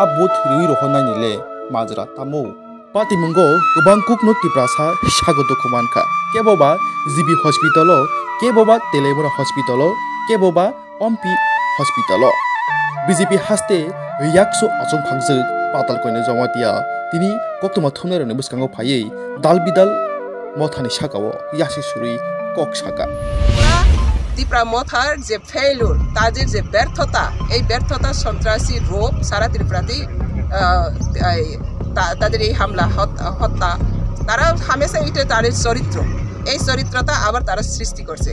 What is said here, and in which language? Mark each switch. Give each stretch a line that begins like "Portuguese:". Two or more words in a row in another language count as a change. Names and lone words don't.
Kok Borok: booth riwi rohonai nile majra tamo patimungo gobang kukno tiprasa sagoto khomankha keboba GB hospital keboba telemura hospital keboba ompi hospital BJP haste yakso achong phangjak patal koine jamatia tini koktoma thumnerone buskango phaiye dal bidal mothani sakao yasi suri kok saka
Bangla: ত্রিপুরা মথার যে ফেইলুর, তাদের যে ব্যর্থতা, এই ব্যর্থতা সন্ত্রাসী রূপ সারা ত্রিপুরাতেই তাদের এই হামলা হত্যা তারা হামেশা এটা তাদের চরিত্র, এই চরিত্রতা আবার তারা সৃষ্টি করছে।